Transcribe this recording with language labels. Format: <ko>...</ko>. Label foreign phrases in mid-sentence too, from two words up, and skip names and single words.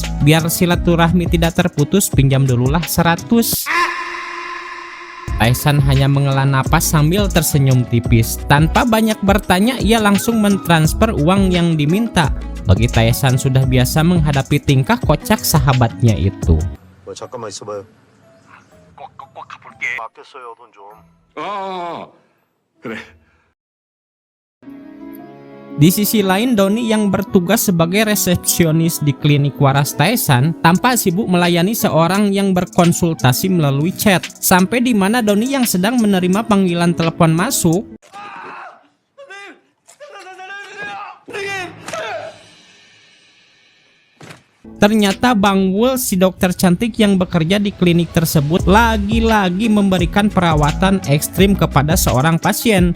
<id>Biar silaturahmi tidak terputus, pinjam dululah 100. Tae-san hanya menghela napas sambil tersenyum tipis. Tanpa banyak bertanya, ia langsung mentransfer uang yang diminta. Bagi Tae-san sudah biasa menghadapi tingkah kocak sahabatnya itu.</id> <ko>잠깐만 있어봐요. 꽉 갚을게. 아꼈어요 돈 좀. 그래.</ko> <id>Di sisi lain, Doni yang bertugas sebagai resepsionis di klinik waras Tae-san tampak sibuk melayani seorang yang berkonsultasi melalui chat. Sampai di mana Doni yang sedang menerima panggilan telepon masuk, ternyata Bang Wul, si dokter cantik yang bekerja di klinik tersebut, lagi-lagi memberikan perawatan ekstrim kepada seorang pasien.</id>